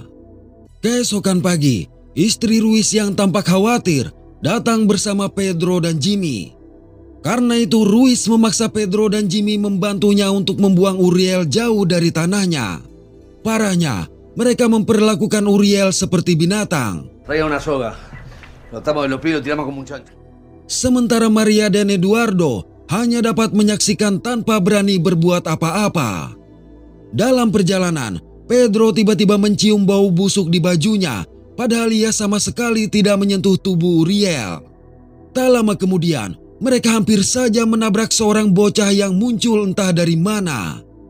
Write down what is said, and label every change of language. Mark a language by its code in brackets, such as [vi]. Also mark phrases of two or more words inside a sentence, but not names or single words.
[id] Keesokan pagi, istri Ruiz yang tampak khawatir datang bersama Pedro dan Jimmy. Karena itu Ruiz memaksa Pedro dan Jimmy membantunya untuk membuang Uriel jauh dari tanahnya. Parahnya, mereka memperlakukan Uriel seperti binatang. [es] Traiga una soga. Lo atamos de los pies y lo tiramos como un chancho. [id] Sementara Maria dan Eduardo hanya dapat menyaksikan tanpa berani berbuat apa-apa. Dalam perjalanan, Pedro tiba-tiba mencium bau busuk di bajunya, padahal ia sama sekali tidak menyentuh tubuh Uriel. Tak lama kemudian, mereka hampir saja menabrak seorang bocah yang muncul entah dari mana.